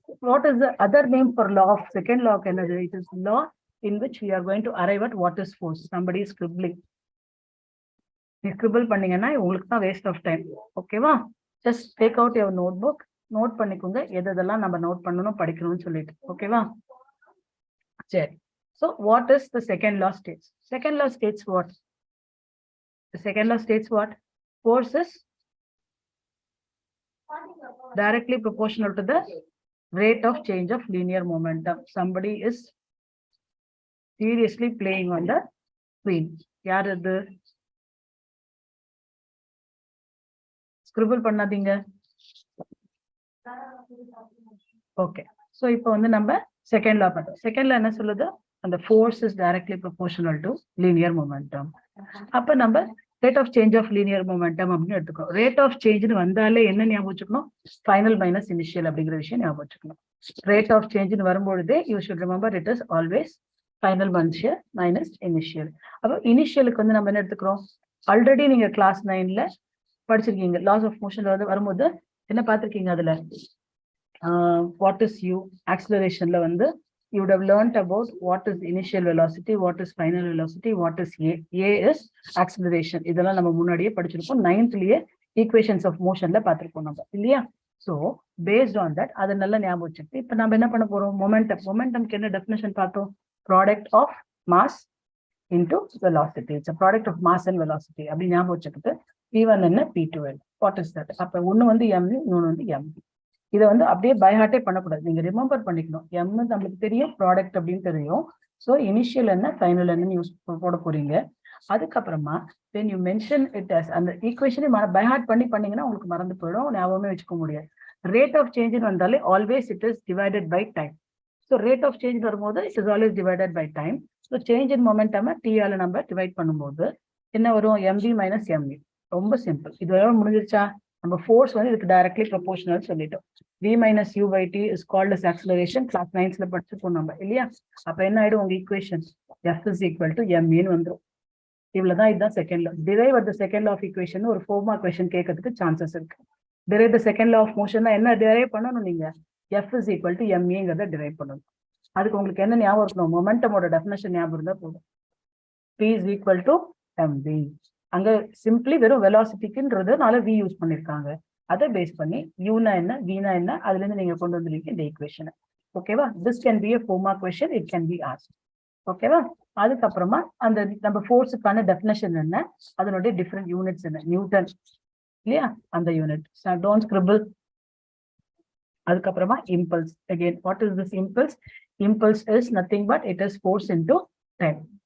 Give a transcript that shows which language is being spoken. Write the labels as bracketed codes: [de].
[en] What is the other name for law of second law? [ta] என்னது? [en] It is law in which we are going to arrive at what is force. Somebody is scribbling. [ta] நீ scribble பண்ணீங்கன்னா உங்களுக்கு தான் waste of time. ஓகேவா? [en] just take out your note book, [ta] note பண்ணிக்கோங்க எதெல்லாம் நம்ம note பண்ணணும் படிக்கணும்னு சொல்லிட்டு. ஓகேவா? சரி. [en] So what is the second law states? Second law states what? The second law states what? Force is directly proportional to the rate of change of linear momentum. Somebody is seriously playing on the screen. [ta] யார் அது? Scribble பண்ணாதீங்க. Okay. So இப்போ வந்து நம்ம second law பார்த்தோம். Second law என்ன சொல்லுது? அந்த [en] force is directly proportional to linear momentum. [ta] அப்ப நம்ம rate of change of linear momentum அப்படின்னு எடுத்துக்கணும். rate of change வந்தாலே என்ன ஞாபகம் வச்சுக்கணும்? ஃபைனல் மைனஸ் இனிஷியல் அப்படிங்கிற விஷயம் ஞாபகம் வச்சுக்கணும். [en] rate of change in [ta] வரும்பொழுதே [en] you should remember it is always final motion minus initial. [ta] அப்போ இனிஷியலுக்கு வந்து நம்ம என்ன எடுத்துக்கிறோம், ஆல்ரெடி நீங்க கிளாஸ் 9ல படிச்சிருக்கீங்க. லாஸ் ஆஃப் மோஷன் வரும்போது என்ன பார்த்திருக்கீங்க, அதுல [en] what is u, [ta] accelerationல வந்து [en] you would have learned about what is initial velocity, what is final velocity, what is a is acceleration. [ta] இதெல்லாம் நம்ம முன்னாடியே படிச்சிருப்போம். 9thலயே equations of motionல பார்த்திருப்போம் நம்ம இல்லையா. [en] So based on that [ta] அதை நல்லா ஞாபகம் வச்சுட்டு இப்ப நம்ம என்ன பண்ண போறோம், மொமெண்டம்க்கு என்ன டெஃபினிஷன் பார்த்தோம், [en] product of mass into velocity. It's a product of mass and velocity. [ta] அப்படி ஞாபகம் வச்சுக்கிட்டு [en] p1 என்ன p2 what is that. [ta] அப்ப ஒண்ணு வந்து m, இன்னொன்னு வந்து m. இதை வந்து அப்படியே பைஹார்ட்டே பண்ணக்கூடாது, நீங்க ரிமெம்பர் பண்ணிக்கணும். m நம்மளுக்கு தெரியும், ப்ராடக்ட் அப்படின்னு தெரியும். ஸோ இனிஷியல் என்ன ஃபைனல் என்னன்னு யூஸ் போட போறீங்க. அதுக்கப்புறமா when you mention it as அந்த ஈக்குவேஷனை பைஹார்ட் பண்ணீங்கன்னா உங்களுக்கு மறந்து போயிடும், ஞாபகமே வச்சுக்க முடியாது. [en] Rate of change வந்தாலே always it is divided by time. So rate of change வரும்போது it is always divided by time. [ta] So change in momentum t-ஆல நம்ம டிவைட் பண்ணும்போது என்ன வரும், mv மைனஸ் mv. ரொம்ப சிம்பிள். இது வரை முடிஞ்சிருச்சா, நம்ம ஃபோர்ஸ் வந்து இதுக்கு டைரக்ட்லி ப்ரொபோர்ஷனல் சொல்லிட்டோம். [en] v minus u by t is called as acceleration. [ta] Class 9ல படிச்சிருக்கோம் நம்ம இல்லையா. அப்ப என்ன ஆயிடும், உங்க equation f is equal to m ன்னு வந்துடும். இவ்வளவுதான், இதுதான் second law. Drive at the second law of equation ஒரு 4 மார்க் क्वेश्चन கேட்கறதுக்கு சான்சஸ் இருக்கு. Drive the second law of motion என்ன டிரைவ் பண்ணணும், நீங்க f is equal to ma drive பண்ணணும். அதுக்கு உங்களுக்கு என்ன ஞாபகம் இருக்கணும், மொமெண்டமோட டெஃபினிஷன் ஞாபகம் இருந்தா போதும். p is equal to mv. அங்க சிம்பிளி வெறும் வெலாசிட்டிக்குன்றதுனால v யூஸ் பண்ணிருக்காங்க. அதை பேஸ் பண்ணி யூனா என்ன வீனா என்ன அதுல இருந்து நீங்க கொண்டு வந்துருக்கீங்க இந்த ஈக்குவேஷனை. ஓகேவா, [en] This can be a 4 mark question, it can be asked. [ta] ஓகேவா, அதுக்கப்புறமா அந்த நம்ம ஃபோர்ஸுக்கான டெஃபினேஷன் என்ன, அதனுடைய டிஃப்ரெண்ட் யூனிட்ஸ் என்ன, நியூட்டன் இல்லையா, அந்த யூனிட் டோன்ட் ஸ்கிரிபிள். அதுக்கப்புறமா [en] Impulse. Again what is this impulse, impulse is nothing but it is force into time.